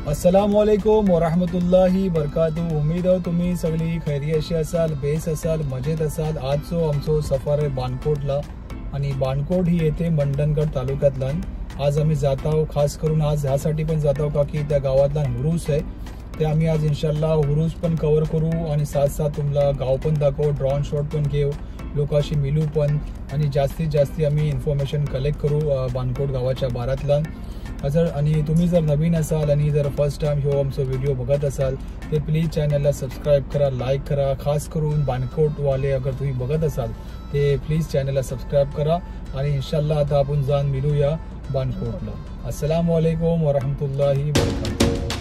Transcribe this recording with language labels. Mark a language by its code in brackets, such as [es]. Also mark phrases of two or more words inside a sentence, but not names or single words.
[ar] السلام عليكم ورحمة الله بركاته. [mr] उम्मीद आहे तुम्ही सगळी खैरियशी असाल, बेस असाल, मजेत असाल। आजचो आमचो सफर आहे बाणकोटला आणि बाणकोट ही येते मंडणगड तालुक्यातला। आज आम्ही जात आहोत, खास करून आज ह्यासाठी पण जात आहोत का की त्या गावातला हुरूस आहे, ते आम्ही आज इन्शाल्लाह हुरूस पण कव्हर करू आणि साथ साथ तुम्हाला गाव पण दाखवू, [en] drone shot [mr] पण घेऊ, लोकांशी मिलू पण आणि जास्तीत जास्त आम्ही [en] information collect [mr] करू बाणकोट गावाच्या बारातला। आणि तुम्ही जर नवीन असाल आणि जर [en] first time [mr] हो आमचा व्हिडिओ बघत असाल तर प्लीज चॅनलला सबस्क्राईब करा, लाईक करा। खास करून बाणकोटवाले अगर तुम्ही बघत असाल ते प्लीज चॅनलला सबस्क्राईब करा आणि इन्शाल्लाह आता आपण जाऊन मिळूया बाणकोटला। [ar] السلام عليكم ورحمة الله وبركاته.